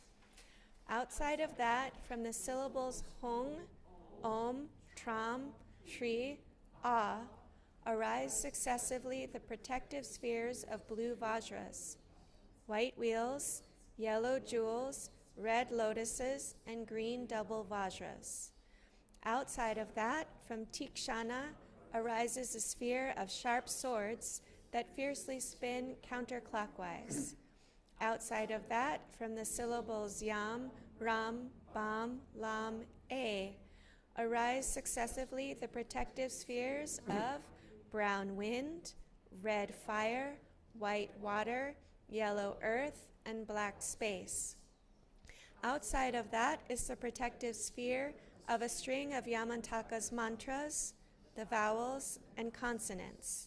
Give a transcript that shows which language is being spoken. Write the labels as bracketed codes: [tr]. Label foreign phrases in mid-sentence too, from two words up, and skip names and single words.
[en] Outside of that, from the syllables hong, om, tram, shri, ah, arise successively the protective spheres of blue vajras, white wheels, yellow jewels, red lotuses, and green double vajras. Outside of that, from tikshana, arises a sphere of sharp swords that fiercely spin counterclockwise. Outside of that, from the syllables yam, ram, bam, lam, a, arise successively the protective spheres of brown wind, red fire, white water, yellow earth, and black space. Outside of that is the protective sphere of a string of Yamantaka's mantras, the vowels, and consonants.